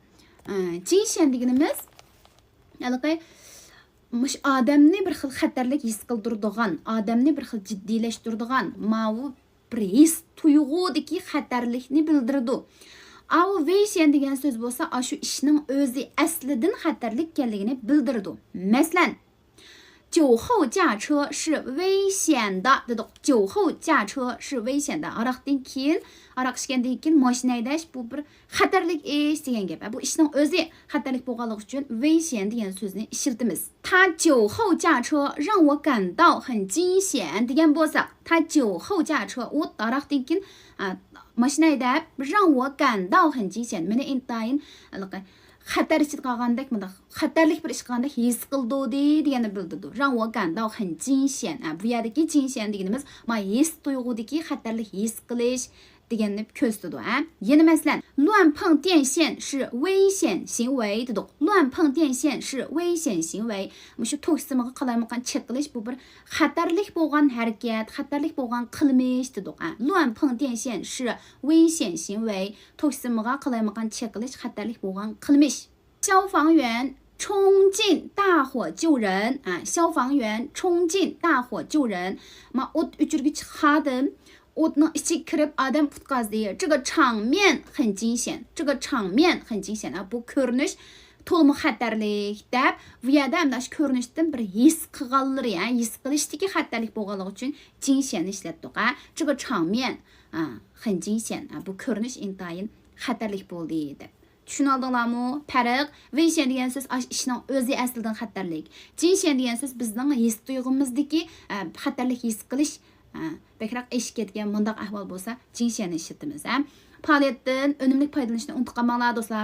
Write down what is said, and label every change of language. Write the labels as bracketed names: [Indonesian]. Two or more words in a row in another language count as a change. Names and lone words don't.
[Uzbek] Jinshen deganimiz mush odamni bir xil xatarlik his qildiradigan, odamni bir xil jiddiylashtiradigan, ma'vu bir his tuyg'udagi xatarlikni bildiradi. Avu Weishen degan so'z bo'lsa, shu ishning o'zi aslidan xatarlik ekanligini bildiradi. Masalan, [Chinese] 酒后驾车是危险的dedik. 酒后驾车是危险的. [Uzbek] Aroqdan keyin, aroq ichgandan keyin mashina haydash bu bir xatarlik ish degan gap. Bu ishning o'zi xatarlik bo'lganligi uchun Weishen degan so'zni ishlatamiz. [Chinese] 他酒后驾车让我感到很惊险 [Uzbek] degan bo'lsa, [Chinese] 他酒后驾车 [Uzbek] u aroqdan keyin mashina haydab [Chinese] 让我感到很惊险. [Uzbek] Meni intayin xatar ichida qolgandek, bunda xatarlik bir ish qilgandek his qildi degani bildirdi. [Chinese] 让我感到很惊险. [Uzbek] Bu yerdagi 惊险 deganimiz his tuyg'udagi xatarlik his qilish deganni ko'rsatadi. Yana masalan, [Chinese] 乱碰电线是危险行为dedik. 乱碰电线是危险行为. [Uzbek] Shu to'ksimiga qalaymoqan cheqilish bu bir xatarlik bo'lgan harakat, xatarlik bo'lgan qilmish dedik. [Chinese] 乱碰电线是危险行为. [Uzbek] To'ksimiga qalaymoqan cheqilish xatarlik bo'lgan qilmish. [Chinese] 消防员冲进大火救人。消防员冲进大火救人. [Uzbek] O't o'chirgich xodim o'tning ichiga kirib odam qutqazdi. [Chinese] 这个场面很惊险. 这个场面很惊险. [Uzbek] Bu ko'rinish to'liq xatarlik deb, bu yerda ham shu ko'rinishdan bir his qilganlari, his qilishdagi xatarlik bo'lganligi uchun 惊险ni ishlatdik. [Chinese] 这个场面很惊险. [Uzbek] Bu ko'rinish intayin xatarlik bo'ldi deb. Tushuna oldinglarmi? Farq. Weishen degan so'z ishning o'zi aslidan xatarlik. Jinshen degan so'z bizning his tuyg'umuzdagi xatarlik his qilish bekroq eshib ketgan mundaq ahvol bo'lsa, Jinshenni ishlatamiz. Faoliyatdan unumli foydalanishni unutib qolmanglar do'stlar.